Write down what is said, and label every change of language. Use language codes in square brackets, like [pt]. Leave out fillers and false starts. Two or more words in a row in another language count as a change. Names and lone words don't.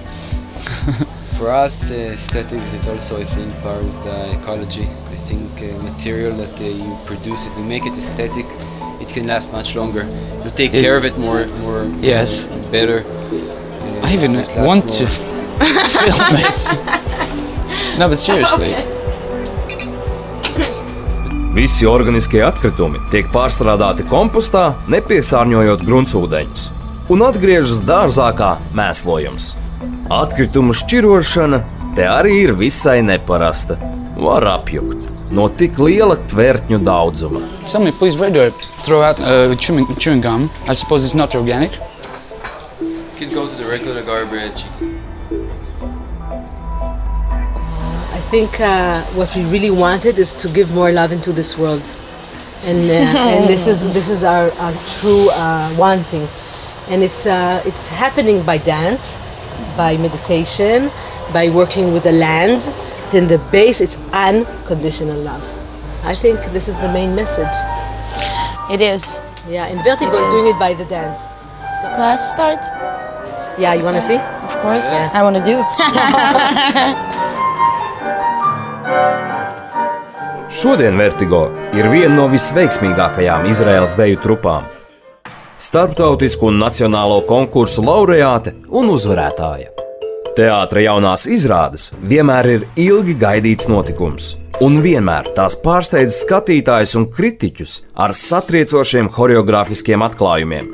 [en] For us, aesthetics is also, I think, part of the ecology. I think material that you produce it, you make it aesthetic, it can last much longer. You take care of it more Yes. better. I even want to film it. No, but seriously. [lv] Visi organiskie atkritumi tiek pārstrādāti kompostā, nepiesārņojot gruntsūdeņus, un atgriežas dārzā kā mēslojums. Atkritumu šķirošana te arī ir visai neparasta. Var apjukt no tik liela tvertņu daudzuma. [en] Somebody please radio throw out chewing gum. I suppose it's not organic. You can go to the regular garbage. I think what we really wanted is to give more love into this world, and this is our true wanting, and it's happening by dance, by meditation, by working with the land. In the base, it's unconditional love. I think this is the main message. It is. Yeah, and Vertigo is doing it by the dance. The class start? Yeah, you want to see? Of course. Yeah. I want to do. [lv] Šodien Vertigo ir viena no visveiksmīgākajām Izraēlas deju trupām. Starptautisku un nacionālo konkursu laureāte un uzvarētāja. Teātra jaunās izrādes vienmēr ir ilgi gaidīts notikums, un vienmēr tās pārsteidz skatītājus un kritiķus ar satriecošiem choreogrāfiskiem atklājumiem.